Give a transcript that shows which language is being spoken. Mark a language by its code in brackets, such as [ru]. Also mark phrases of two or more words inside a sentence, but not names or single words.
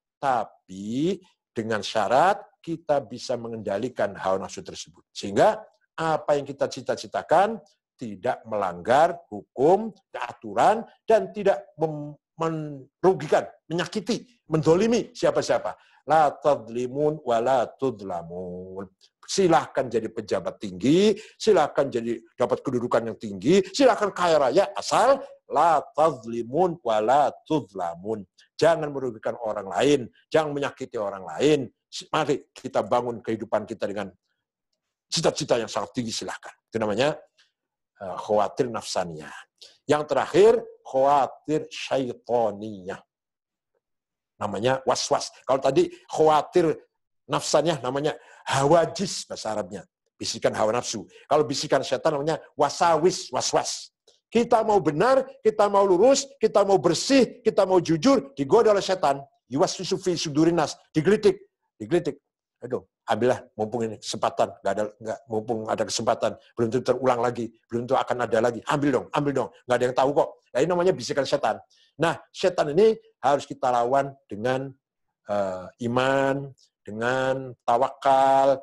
[id] Tapi dengan syarat kita bisa mengendalikan hawa nafsu tersebut. Sehingga apa yang kita cita-citakan tidak melanggar hukum, aturan, dan tidak merugikan, menyakiti, mendolimi siapa-siapa. [ar] لا تظلمون ولا تظلمون. [id] Silahkan jadi pejabat tinggi, silahkan jadi dapat kedudukan yang tinggi, silahkan kaya raya, asal [ar] لا تظلمون ولا تظلمون. [id] Jangan merugikan orang lain, jangan menyakiti orang lain. Mari kita bangun kehidupan kita dengan cita-cita yang sangat tinggi, silahkan. Itu namanya [ar] خواطر نفسانية. [id] Yang terakhir, [ar] خواطر شيطانية. [id] Namanya was-was. Kalau tadi [ar] خواطر نفسانية [id] namanya hawajis bahasa Arabnya. Bisikan hawa nafsu. Kalau bisikan setan namanya wasawis, was-was. Kita mau benar, kita mau lurus, kita mau bersih, kita mau jujur, digoda oleh setan. [ar] يوسوس في صدور الناس, [id] digelitik. Aduh, ambillah mumpung ini kesempatan, mumpung ada kesempatan, belum tentu terulang lagi, belum tentu akan ada lagi. Ambil dong, nggak ada yang tahu kok. Nah, ini namanya bisikan setan. Nah, setan ini harus kita lawan dengan iman, dengan tawakal.